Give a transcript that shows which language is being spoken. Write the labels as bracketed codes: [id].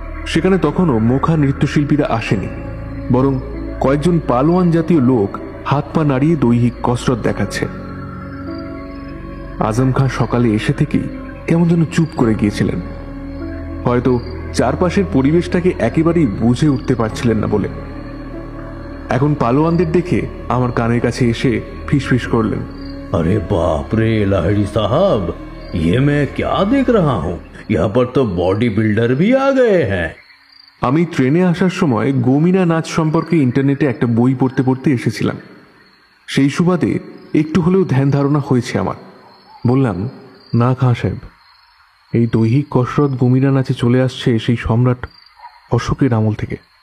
[bn] সেখানে তখনও মোখা নৃত্যশিল্পীরা আসেনি, বরং কয়েকজন পালোয়ান জাতীয় লোক হাত পা নাড়িয়ে দৈহিক কসরত দেখাচ্ছে। আজম খান সকালে এসে থেকেই কেমন যেন চুপ করে গিয়েছিলেন, হয়তো চারপাশের পরিবেশটাকে একেবারেই বুঝে উঠতে পারছিলেন না বলে। এখন পালোয়ানদের দেখে আমার কানের কাছে এসে ফিসফিস করলেন, [hi] अरे बाप रे लाहिड़ी साहब, ये मैं क्या देख रहा हूँ? यहाँ पर तो बॉडी बिल्डर भी आ गए हैं। [bn] আমি ট্রেনে আসার সময় গমিনা নাচ সম্পর্কে ইন্টারনেটে একটা বই পড়তে পড়তে এসেছিলাম। সেই সুবাদে একটু হলেও ধ্যান ধারণা হয়েছে আমার। বললাম, না খাঁ সাহেব, এই দৈহিক কসরত গমিনা নাচে চলে আসছে সেই সম্রাট অশোকের আমল থেকে।